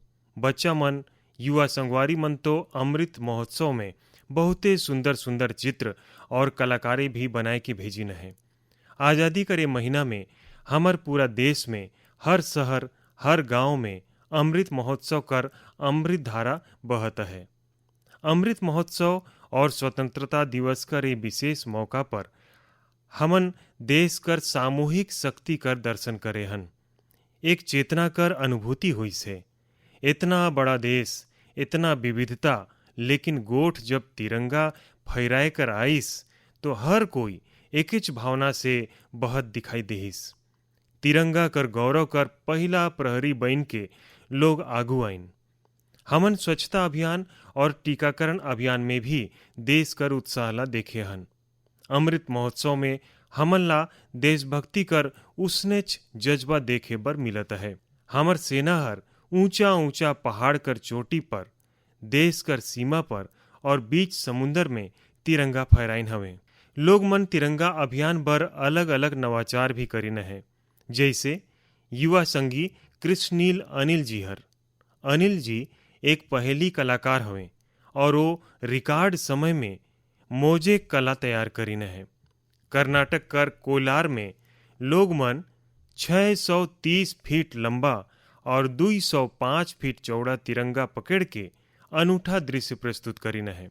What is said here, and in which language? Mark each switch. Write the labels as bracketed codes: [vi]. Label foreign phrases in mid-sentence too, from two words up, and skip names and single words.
[hne] बच्चा मन युवा संगवारी मन तो अमृत महोत्सव में बहुते सुंदर सुंदर चित्र और कलाकारी भी बनाए के भेजिन है। आज़ादी करे महीना में हमर पूरा देश में हर शहर हर गांव में अमृत महोत्सव कर अमृत धारा बहत है। अमृत महोत्सव और स्वतंत्रता दिवस कर ये विशेष मौका पर हमन देश कर सामूहिक शक्ति कर दर्शन करे हन। एक चेतना कर अनुभूति हुई से इतना बड़ा देश इतना विविधता, लेकिन गोठ जब तिरंगा फहराए कर आइस तो हर कोई एकिच भावना से बहत दिखाई देहिस। तिरंगा कर गौरव कर पहला प्रहरी बन के लोग आगू आइन। हमन स्वच्छता अभियान और टीकाकरण अभियान में भी देश कर उत्साह ला देखे हन। अमृत महोत्सव में हमन ला देशभक्ति कर उसनेच जज्बा देखे बर मिलत है। हमर सेना हर ऊंचा ऊंचा पहाड़ कर चोटी पर, देश कर सीमा पर और बीच समुंदर में तिरंगा फहराइन हवे। लोग मन तिरंगा अभियान बर अलग अलग नवाचार भी करीन है। जैसे युवा संगी कृष्णनील अनिल जी हर। अनिल जी एक पहेली कलाकार हवे और वो रिकॉर्ड समय में मोजेक कला तैयार करीन है। कर्नाटक कर कोलार में लोग मन 630 फीट लंबा और 205 फीट चौड़ा तिरंगा पकड़ के अनूठा दृश्य प्रस्तुत करीन है।